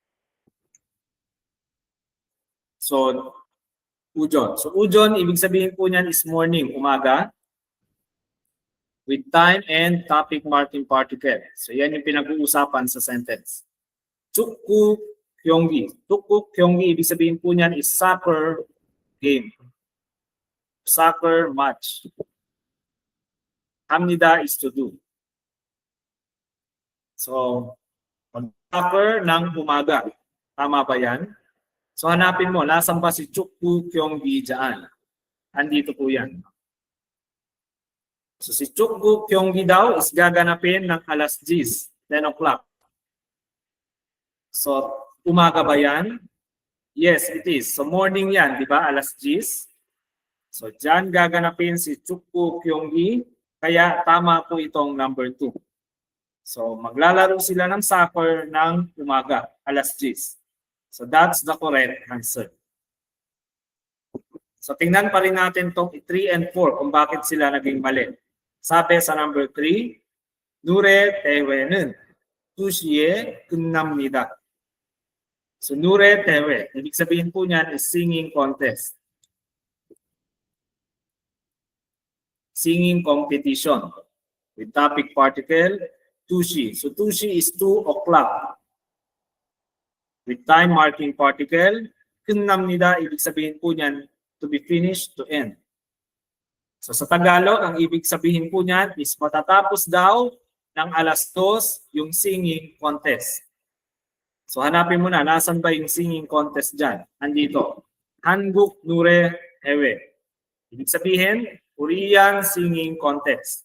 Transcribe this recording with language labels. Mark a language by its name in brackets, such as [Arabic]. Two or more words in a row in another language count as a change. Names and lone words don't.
[Filipino] So, ujon. So, ujon, ibig sabihin po niyan [English] is morning, [Filipino] umaga. [English] With time and topic marking particle. [Filipino] So, yan yung pinag-uusapan sa sentence. [Korean] 축구 경기. 축구 경기, [Filipino] ibig sabihin po niyan [English] is soccer game. Soccer match. 합니다 is to do. [Filipino] So, soccer ng umaga. Tama ba yan? So, hanapin mo, nasan ba si [Korean] 축구 경기 [Filipino] dyan? Andito po yan. So, si [Korean] 축구 경기 [Filipino] daw is gaganapin ng alas 10, 10 o'clock. So, umaga ba yan? [English] Yes, it is. [Filipino] So morning yan, di ba? Alas 10. So dyan gaganapin si [Korean] 축구 경기. [Filipino] Kaya tama po itong number 2. So maglalaro sila ng soccer ng umaga, alas 10. [English] So that's the correct answer. [Filipino] So tingnan pa rin natin itong 3 and 4 kung bakit sila naging mali. Sabi sa number 3, [Korean] 노래 대회는 2시에 끝납니다. So 노래 대회, [Filipino] ibig sabihin po niyan [English] is singing contest. Singing competition with topic particle 2시. So 2시 is 2 o'clock. With time marking particle, [Korean] 끝납니다, [Filipino] ibig sabihin po niyan [English] to be finished, to end. [Filipino] So sa Tagalog, ang ibig sabihin po niyan is matatapos daw ng alas 2 yung singing contest. So hanapin mo na, nasan ba yung [English] singing contest [Filipino] dyan? [Korean] Andito. 한국 노래 대회. [Filipino] Ibig sabihin, [English] Korean Singing Contest.